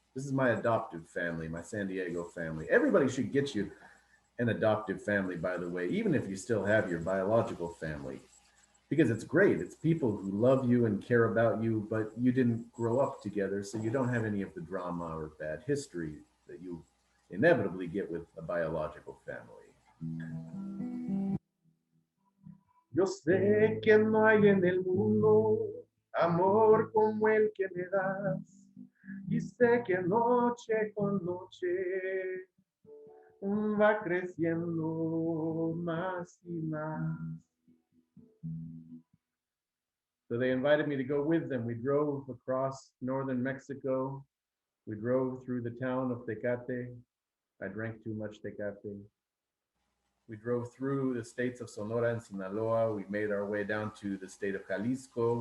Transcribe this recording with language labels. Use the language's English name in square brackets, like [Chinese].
[English] This is my adoptive family, my San Diego family. Everybody should get you an adoptive family, by the way, even if you still have your biological family, because it's great. It's people who love you and care about you, but you didn't grow up together, so you don't have any of the drama or bad history that you inevitably get with a biological family. [Spanish] Yo sé que no hay en el mundo amor como el que me das, y sé que noche con noche va creciendo más y más. [English] So they invited me to go with them. We drove across northern Mexico. We drove through the town of Tecate. I drank too much Tecate. We drove through the states of Sonora and Sinaloa. We made our way down to the state of Jalisco.